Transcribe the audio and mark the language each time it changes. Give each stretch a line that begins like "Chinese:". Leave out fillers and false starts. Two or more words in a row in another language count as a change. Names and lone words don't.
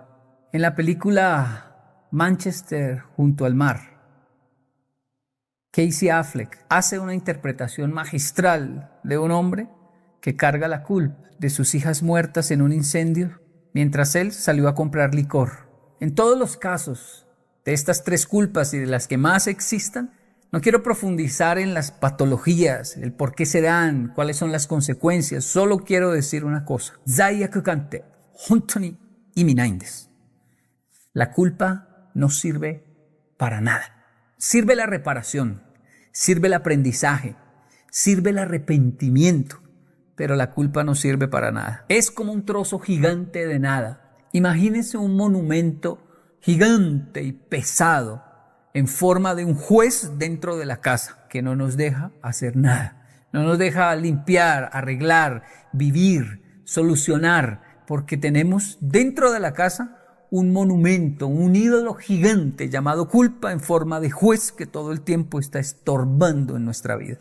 Spanish: En la película Manchester junto al mar, Casey Affleck hace una interpretación magistral de un hombre que carga la culpa de sus hijas muertas en un incendio mientras él salió a comprar licor. En todos los casos de estas 3 culpas y de las que más existan, no quiero profundizar en las patologías, el por qué se dan, cuáles son las consecuencias. Solo quiero decir una cosa.
Japanese: Zaiyakukante, 本当に意味ないです.
Spanish: La culpa no sirve para nada. Sirve la reparación, sirve el aprendizaje, sirve el arrepentimiento, pero la culpa no sirve para nada. Es como un trozo gigante de nada. Imagínense un monumento gigante y pesado en forma de un juez dentro de la casa que no nos deja hacer nada, no nos deja limpiar, arreglar, vivir, solucionar, porque tenemos dentro de la casa un monumento, un ídolo gigante llamado culpa en forma de juez que todo el tiempo está estorbando en nuestra vida.